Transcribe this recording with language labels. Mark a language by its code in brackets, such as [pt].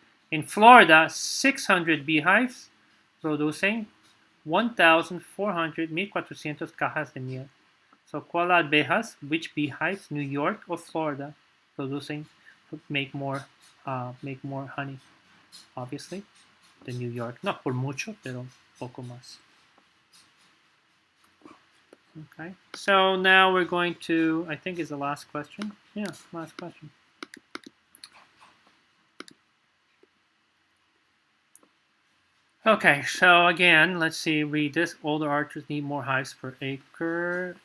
[es] In Florida, 600 beehives producen 1,400, 1,400 cajas de miel. So, ¿cuál abejas? [en] Which beehives, New York or Florida, producing make more honey? Obviously, the New York, not por mucho, pero poco más. Okay. So now we're going to, I think, is the last question. Yeah, last question. Okay, so again, let's see, read this. Older archers need more hives per acre.